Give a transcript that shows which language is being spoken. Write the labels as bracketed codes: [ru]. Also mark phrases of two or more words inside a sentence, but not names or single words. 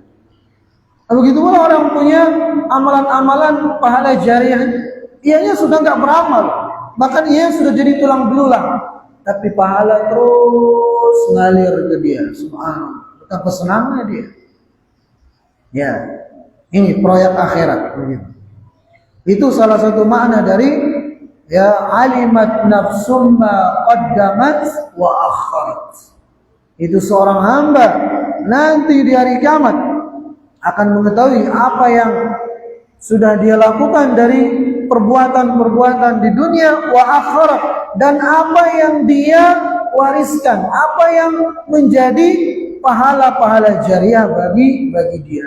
[id] Nah, begitu pula orang punya amalan-amalan pahala jariah, ianya sudah nggak beramal, bahkan ia sudah jadi tulang belulang, tapi pahala terus ngalir ke dia. Subhanallah, betapa senangnya dia. Ya, ini proyek akhirat. Itu salah satu makna dari ya [ar] علمت نفس ما قدمت وأخرت. [id] Itu seorang hamba nanti di hari kiamat akan mengetahui apa yang sudah dia lakukan dari perbuatan-perbuatan di dunia [ar] وأخرت, [id] dan apa yang dia wariskan, apa yang menjadi pahala-pahala jariah bagi dia.